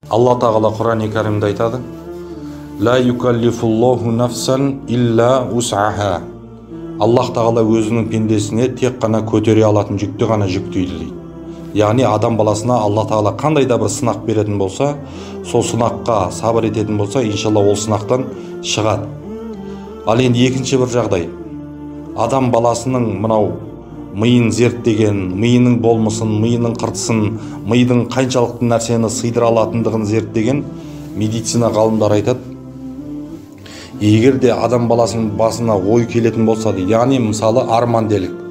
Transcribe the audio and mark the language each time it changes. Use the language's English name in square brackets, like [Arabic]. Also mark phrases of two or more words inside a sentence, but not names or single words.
[Kazakh] Allah Tağala Kur'an-ı Kerim'de aytadı: [Arabic] لا يكلف الله نفسا إلا وسعها. [Kazakh] Allah Tağala özünün pendesine tek qana көтере алатын жүкті ғана жүктейді дейді. Яғни адам баласына Allah Tağala қандай да бір сынақ беретін болса, сол сынаққа сабыр ететін болса, иншалла ол сынақтан шығады. Ал енді екінші бір жағдай. Адам баласының мынау миын зерттеген, миының болмысын, миының қыртысын, мидың қаншалықты нәрсені сыйдыра алатындығын зерттеген медицина ғалымдар айтады: егер де адам баласының басына ой келетін болса дейді, яғни мысалы арман делік.